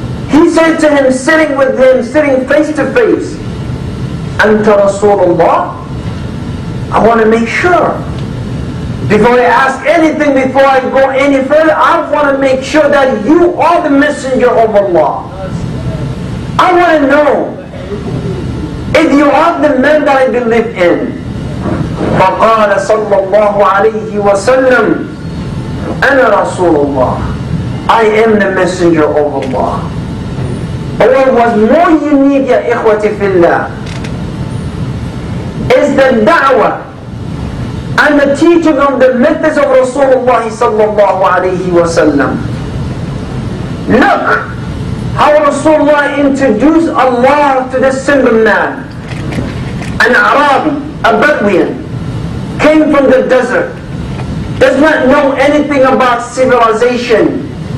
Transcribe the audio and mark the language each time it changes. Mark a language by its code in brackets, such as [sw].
[en] He said to him, sitting with him, sitting face to face, Anta Rasulullah, I want to make sure. Before I ask anything, before I go any further, I want to make sure that you are the messenger of Allah. I want to know if you are the man that I believe in. [ar] فقال صلى الله عليه وسلم أنا رسول الله, [en] I am the messenger of Allah. What was more unique, ya ikhwati fillah, is the da'wah and the teaching of the methods of Rasulullah sallallahu alayhi wa sallam. Look how Rasulullah introduced Allah to this simple man, an Arabi, a Bedouin, came from the desert, does not know anything about civilization.